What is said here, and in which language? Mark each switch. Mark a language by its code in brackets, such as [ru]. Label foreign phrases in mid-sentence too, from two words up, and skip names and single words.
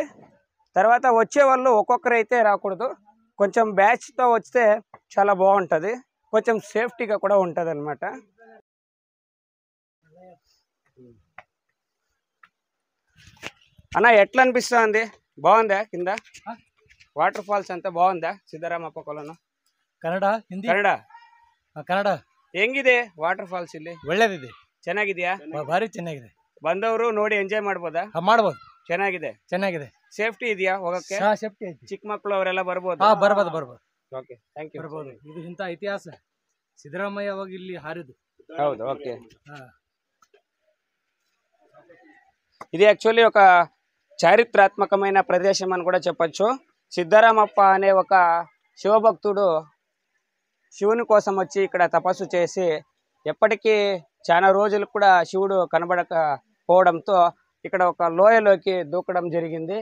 [te] తర్వాత వచ్చేవాళ్ళు ఒక్కొక్కరైతే రాకూడదు. కొంచెం బ్యాచ్తో వస్తే చాలా బాగుంటుంది, కొంచెం సేఫ్టీగా కూడా ఉంటుంది అన్నమాట. అన్న, ఎట్లా అనిపిస్తుంది? బాగుందా? కింద [en] water falls [te] అంత బాగుందా? ಸಿದ್ದರಾಮಪ್ಪ ಕೊలను [kn] ಕನ್ನಡ, ಹಿಂದಿ, ಕನ್ನಡ ಹೆಂಗಿದೆ [en] water falls? [kn] ಇಲ್ಲಿ ಒಳ್ಳೇದಿದೆ, ಚೆನ್ನಾಗಿದೆಯಾ? ಭಾರಿ ಚೆನ್ನಾಗಿದೆ. ಬಂದವರು ನೋಡಿ ಎಂಜಾಯ್ ಮಾಡ್ಬೋದಾ? ಮಾಡ್ಬೋದು. ಚೆನ್ನಾಗಿದೆ. ಸೇಫ್ಟಿ ಇದೆಯಾ ಹೋಗಕ್ಕೆ? ಸೇಫ್ಟಿ ಐತಿ. ಚಿಕ್ಕ ಮಕ್ಕಳು ಅವರೆಲ್ಲ ಬರ್ಬೋದು? ಬರ್ಬೋದು. [en] okay, thank you. [kn] ಬರ್ಬೋದು. ಇದು ಇಂಥ ಇತಿಹಾಸ ಸಿದ್ದರಾಮಯ್ಯ ಅವಾಗ ಇಲ್ಲಿ ಹಾರಿದ್ದು. ಹೌದು, ಓಕೆ. [te] ఇది యాక్చువల్లీ ఒక చారిత్రాత్మకమైన ప్రదేశం అని కూడా చెప్పొచ్చు. సిద్ధరామప్ప అనే ఒక శివభక్తుడు శివుని కోసం వచ్చి ఇక్కడ తపస్సు చేసి ఎప్పటికీ చాలా రోజులు కూడా శివుడు కనబడకపోవడంతో ఇక్కడ ఒక లోయలోకి దూకడం జరిగింది.